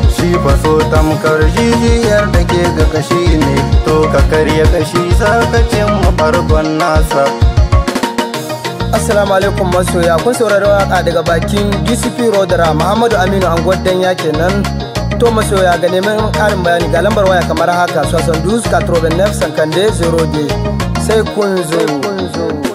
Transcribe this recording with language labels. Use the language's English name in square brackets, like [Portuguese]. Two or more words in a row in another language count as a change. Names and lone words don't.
[Hausa] Shi fa so tamkar jijiyar da ke ga kashi ne. To ka karya kashi za ka cimma farkon nasa. Assalamu alaikum masoya, kun saurari waka daga bakin D C P Rodara, Muhammadu Aminu Anguwar Danya kenan. To masoya ga neman ƙarin bayani ga lambar waya kamar haka, [French] soixante-douze quatre-vingt-neuf cinquante-deux zéro deux. [Hausa] Sai kun zo.